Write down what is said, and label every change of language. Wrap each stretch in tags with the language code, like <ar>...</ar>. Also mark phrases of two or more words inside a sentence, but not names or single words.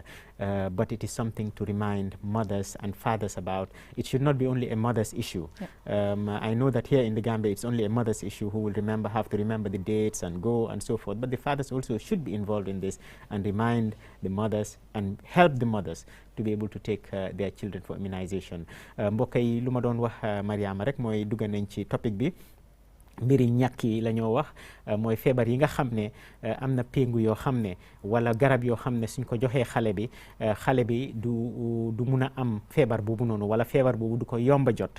<en>But it is something to remind mothers and fathers about. It should not be only a mother's issue. I know that here in the Gambia it's only a mother's issue who will have to remember the dates and go and so forth, but the fathers also should be involved in this and remind the mothers and help the mothers to be able to take their children for immunization.</en> <wo>Mbokk yi lu ma doon wax Mariama rek mooy dugg nañ ci topic bi mbiri ñàkk yi la ñoo wax mooy feebar yi nga xam ne am na péngu yoo xam ne wala garab yoo xam ne suñ ko joxee xale bi du mun a am feebar boobu noonu wala feebar boobu du ko yomba jot.</wo>